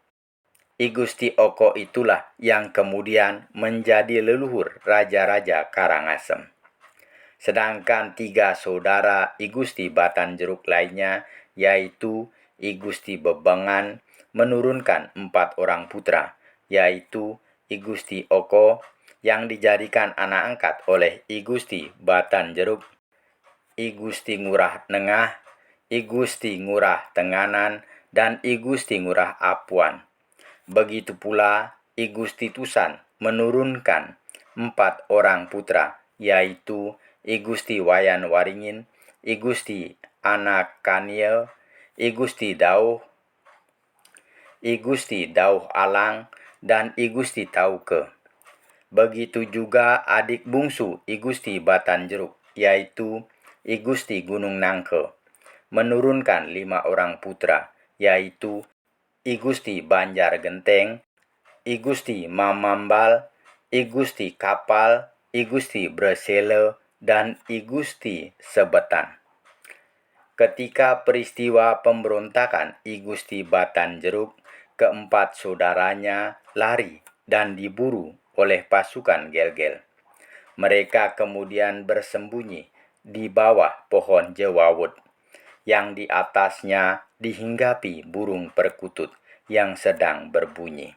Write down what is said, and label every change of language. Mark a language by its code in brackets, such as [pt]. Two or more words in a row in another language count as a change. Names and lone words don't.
[id] I Gusti Oko itulah yang kemudian menjadi leluhur raja-raja Karangasem. Sedangkan 3 saudara I Gusti Batan Jeruk lainnya, yaitu I Gusti Bebengan, menurunkan 4 orang putra, yaitu I Gusti Oko yang dijadikan anak angkat oleh I Gusti Batan Jeruk, I Gusti Ngurah Nengah, I Gusti Ngurah Tenganan, dan I Gusti Ngurah Apuan. Begitu pula I Gusti Tusan menurunkan 4 orang putra, yaitu I Gusti Wayan Waringin, I Gusti Anak Kaniel, I Gusti Dauh Alang, dan I Gusti Tauke. Begitu juga adik bungsu I Gusti Batan Jeruk, yaitu I Gusti Gunung Nangke, menurunkan 5 orang putra, yaitu I Gusti Banjar Genteng, I Gusti Mamambal, I Gusti Kapal, I Gusti Bresele, dan I Gusti Sebetan. Ketika peristiwa pemberontakan I Gusti Batan Jeruk, keempat saudaranya lari dan diburu oleh pasukan Gel-Gel. Mereka kemudian bersembunyi di bawah pohon jewawut, yang di atasnya dihinggapi burung perkutut yang sedang berbunyi.